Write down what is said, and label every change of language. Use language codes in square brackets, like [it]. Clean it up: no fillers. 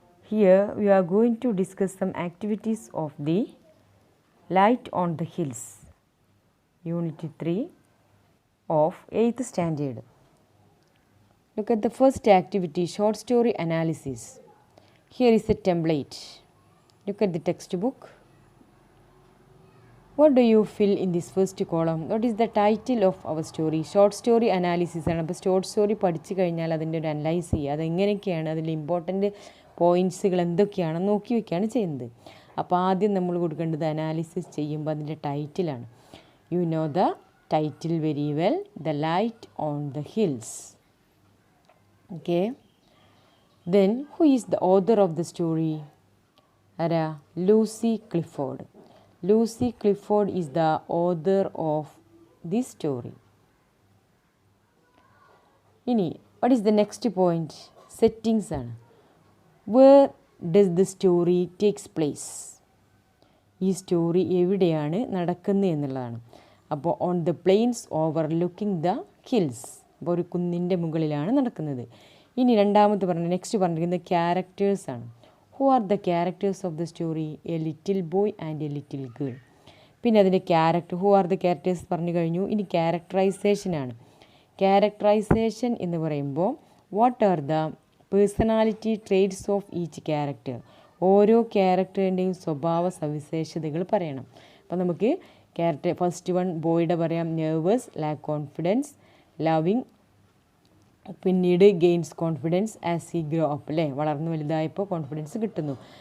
[en] Here we are going to discuss some activities of the Light on the Hills, Unit 3 of 8th standard. Look at the first activity, short story analysis. Here is a template. Look at the textbook. What do you fill in this first column? What is the title of our story? Short story analysis [ml] ആണ്. അപ്പോൾ short story പഠിച്ചു കഴിഞ്ഞാൽ അതിൻ്റെ ഒരു analyse ചെയ്യുക, അതെങ്ങനെയൊക്കെയാണ്, അതിൽ important പോയിൻറ്റ്സുകൾ എന്തൊക്കെയാണെന്ന് നോക്കി വയ്ക്കുകയാണ് ചെയ്യുന്നത്. അപ്പോൾ ആദ്യം നമ്മൾ കൊടുക്കേണ്ടത് അനാലിസിസ് ചെയ്യുമ്പോൾ അതിൻ്റെ ടൈറ്റിലാണ്. [en] You know the title very well, the light on the hills. Okay, then who is the author of the story? [ml] ആരാ? [en] Lucy Clifford. Lucy Clifford is the author of this story. [ml] ഇനി [en] what is the next point? Settings [ml] ആണ്. [en] Where does the story takes place? [ml] ഈ story എവിടെയാണ് നടക്കുന്നത് എന്നുള്ളതാണ്. അപ്പോൾ [en] on the plains overlooking the hills, [ml] അപ്പോൾ ഒരു കുന്നിൻ്റെ മുകളിലാണ് നടക്കുന്നത്. ഇനി രണ്ടാമത്തെ നെക്സ്റ്റ് പറഞ്ഞിരിക്കുന്നത് ക്യാരക്ടേഴ്സാണ്. [en] Who are the characters of the story? A little boy and a little girl. [ml] പിന്നെ അതിൻ്റെ character, [en] who are the characters [ml] പറഞ്ഞു കഴിഞ്ഞു. ഇനി ക്യാരക്ടറൈസേഷനാണ്. [en] characterisation [ml] എന്ന് പറയുമ്പോൾ [en] What are the personality traits of each character? [ml] ഓരോ ക്യാരക്ടറിൻ്റെയും സ്വഭാവ സവിശേഷതകൾ പറയണം. അപ്പോൾ നമുക്ക് ക്യാരക്ടർ ഫസ്റ്റ് വൺ ബോയുടെ പറയാം, നെർവസ്, ലാക്ക് കോൺഫിഡൻസ്, ലവിങ്, പിന്നീട് [en] gains confidence as he grow up, [ml] അല്ലേ, വളർന്നു വലുതായപ്പോൾ കോൺഫിഡൻസ് കിട്ടുന്നു.